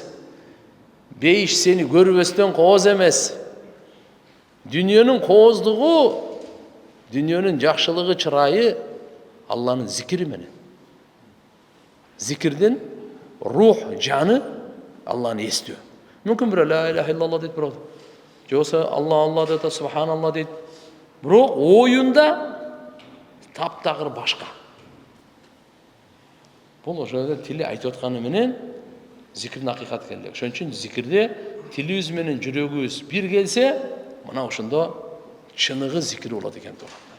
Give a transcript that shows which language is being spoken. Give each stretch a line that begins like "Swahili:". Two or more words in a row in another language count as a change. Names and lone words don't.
Kyrgyz: Бейиш сени көрбөстөн кооз эмес. Дүйнөнүн кооздугу, дүйнөнүн жакшылыгы, чырайы Алланын зикири менен. Зикирдин рух, жаны Алланы эстөө. Мүмкүн бирөө
Arabic: لا إله إلا الله
Kyrgyz: дейт, бирок же болсо Алла дейт, субханалла дейт. Бирок оюнда таптагыр башка. Бул ошо тили айтып атканы менен зикирдин акыйкаты келди. Ошон үчүн зикирде тилибиз менен жүрөгүбүз бир келсе, мына ошондо чыныгы зикир болот экен туугандар.